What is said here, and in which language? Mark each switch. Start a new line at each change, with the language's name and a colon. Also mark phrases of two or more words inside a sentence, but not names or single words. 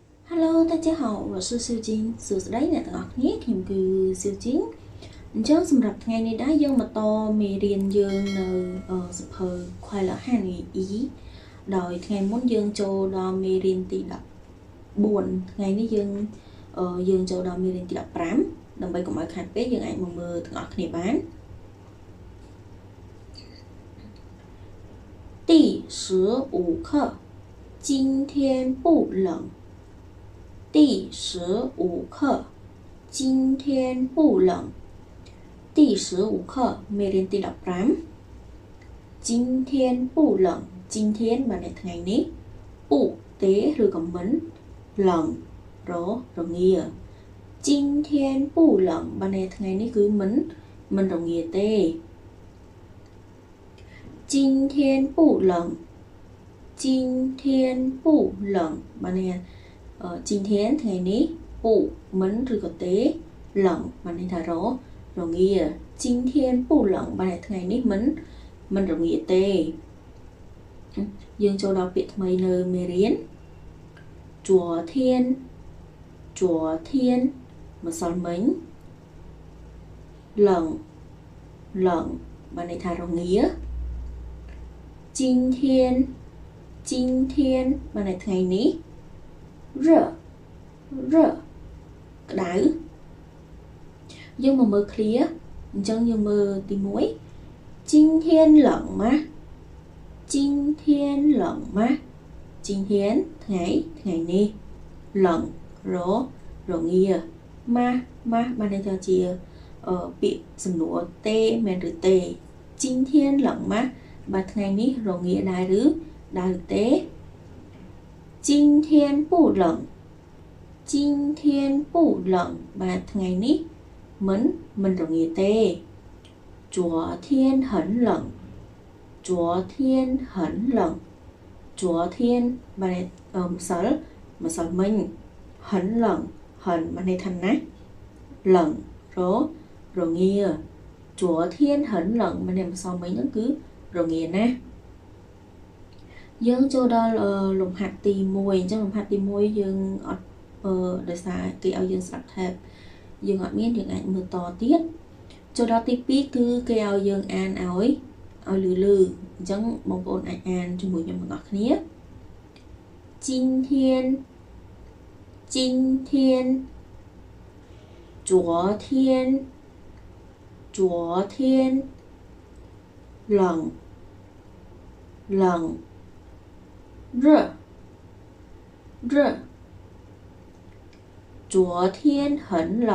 Khmer: Hello，
Chinese: 大家好，我是秀晶
Khmer: សួស្តីអ្នកទាំងអស់គ្នាខ្ញុំគឺសៀវជីងអញ្ចឹងសម្រាប់ថ្ងៃនេះដែរយើងមកតមេរៀនយើងនៅសៀវភៅខ្វែលហានីអ៊ីដោយថ្ងៃមុនយើងចូលដល់មេរៀនទី14ថ្ងៃនេះយើងចូលដល់មេរៀនទី15ដើម្បីកុំឲ្យខាតពេកយើងអាចមកមើលទាំងអស់គ្នាបាន
Chinese: 第15课今天不冷第15课今天不冷第15课
Khmer: មេរៀនទី15
Chinese: 今天不冷今天
Khmer: បានន័យថ្ងៃនេះ不ទេឬក៏មិន冷រងា
Chinese: 今天不冷
Khmer: បានន័យថ្ងៃនេះគឺមិនរងាទេ
Chinese: 今天不冷今天不冷
Khmer: បានន័យ今天ថ្ងៃនេះ不មិនឬក៏ទេ冷បានន័យថារងា
Chinese: 今天不冷
Khmer: បានន័យថ្ងៃនេះមិនរងាទេ យើងចូលដល់ពាក្យថ្មីនៅមេរៀន
Chinese: 昨天
Khmer: ម្សិលមិញ冷បានន័យថារងា今天បានន័យថ្ងៃនេះ热 ក្តៅយើងមកមើល clear អញ្ចឹងយើងមើលទី1
Chinese: 今天冷吗今天冷吗今天
Khmer: ថ្ងៃនេះ冷រ ងាម៉ាបានន័យថាជាពាក្យសំណួរទេមែនឬទេ
Chinese: 今天冷吗
Khmer: បាទ ថ្ងៃនេះរងាដែរឬទេ
Chinese: 今天不冷今天不
Khmer: 冷បាទថ្ងៃនេះមិនរងាទេ
Chinese: 昨天很冷昨天很冷昨天
Khmer: បាទម្សិលមិញ
Chinese: 很冷
Khmer: បានន័យថាណា冷រងា
Chinese: 昨天很冷
Khmer: បានន័យម្សិលមិញហ្នឹងគឺរងាណា យើងចូលដល់លំហាត់ទី1អញ្ចឹងលំហាត់ទី1យើងអត់ដោយសារគេឲ្យយើងស្ដាប់ tab យើងអត់មានយើងអាចមើលតទៀតចូលដល់ទី2គឺគេឲ្យយើងអានឲ្យលឺអញ្ចឹងបងប្អូនអាចអានជាមួយខ្ញុំទាំងអស់គ្នា今
Chinese: 天昨天冷热昨天很冷